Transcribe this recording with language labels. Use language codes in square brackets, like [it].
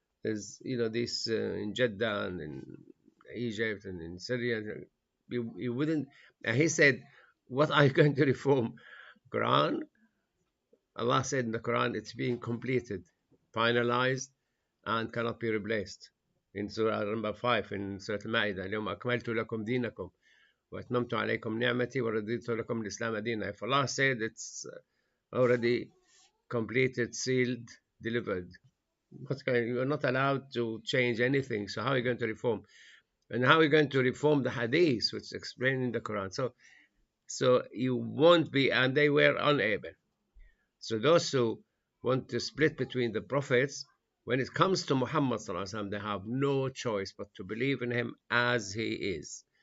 [en] There's, this in Jeddah and in Egypt and in Syria. You wouldn't. And he said, what are you going to reform? Quran? Allah said in the Quran, it's being completed, finalized, and cannot be replaced. In Surah number 5, in Surah Al-Ma'idah, [ar] اليوم أكملت لكم دينكم وأتممت عليكم نعمتي ورضيت لكم الإسلام دينا. [en] If Allah said it's already completed, sealed, delivered, you're not allowed to change anything. So how are you going to reform? And how are you going to reform the hadith, which is explained in the Quran? So you won't be, and they were unable. So those who want to split between the prophets, when it comes to Muhammad ﷺ, they have no choice but to believe in him as he is.